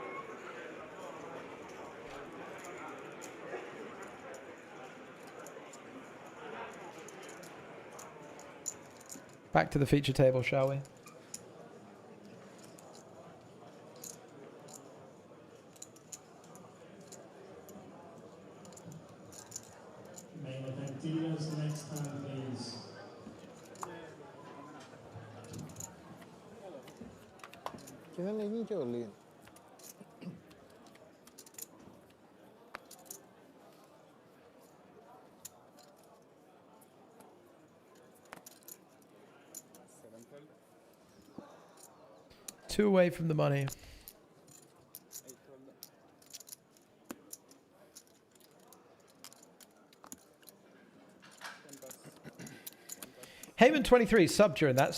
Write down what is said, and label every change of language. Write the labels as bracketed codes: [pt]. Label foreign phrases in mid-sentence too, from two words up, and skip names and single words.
[en] Back to the feature table, shall we? Main event dealers, the next time, please. [el] Και δεν είναι και όλοι. [en] Two away from the money. Heyman23 sub during that.